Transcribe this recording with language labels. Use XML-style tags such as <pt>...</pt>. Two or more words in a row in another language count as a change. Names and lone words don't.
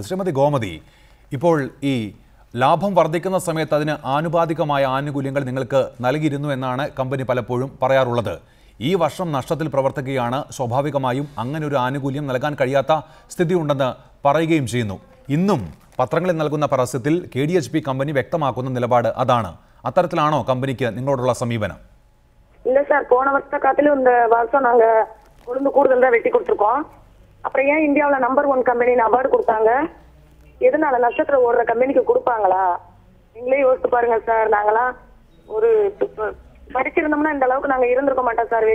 <ml>ശ്രീമതി ഗോമതി, ഇപ്പോൾ ഈ ലാഭം വർദ്ധിക്കുന്ന സമയത്ത് അതിന് ആനുപാതികമായ ആനുകൂല്യങ്ങൾ നിങ്ങൾക്ക് നൽകിയിരുന്നു എന്നാണ് കമ്പനി പലപ്പോഴും പറയാറുള്ളത്. ഈ വർഷം നഷ്ടത്തിൽ പ്രവർത്തിക്കുകയാണ്. സ്വാഭാവികമായും അങ്ങനെ ഒരു ആനുകൂല്യം നൽകാൻ കഴിയാത്ത സ്ഥിതിയുണ്ടെന്ന് പറയുകയും ചെയ്യുന്നു. ഇന്നും പത്രങ്ങളിൽ നൽകുന്ന പരസ്യത്തിൽ KDHP കമ്പനി വ്യക്തമാക്കുന്ന നിലപാട് അതാണ്. അത്തരത്തിലാണോ കമ്പനിക്ക് നിങ്ങളോടുള്ള സമീപനം?</ml> <ta>இல்ல சார், போன வருஷ காலத்துல இந்த வருஷம் நாங்க உளுந்து கூடுதல் தான் வெட்டி கொடுத்துருக்கோம். அப்புறம் ஏன் இந்தியாவில் நம்பர் 1 கம்பெனின்னு அவார்டு கொடுத்தாங்க? எதனால நட்சத்திரம் ஓடுற கம்பெனிக்கு கொடுப்பாங்களா? நீங்களே யோசித்து பாருங்க சார். நாங்களாம் ஒரு படிச்சிருந்தோம்னா இந்த அளவுக்கு நாங்க இருந்திருக்க மாட்டோம் சார்.</ta>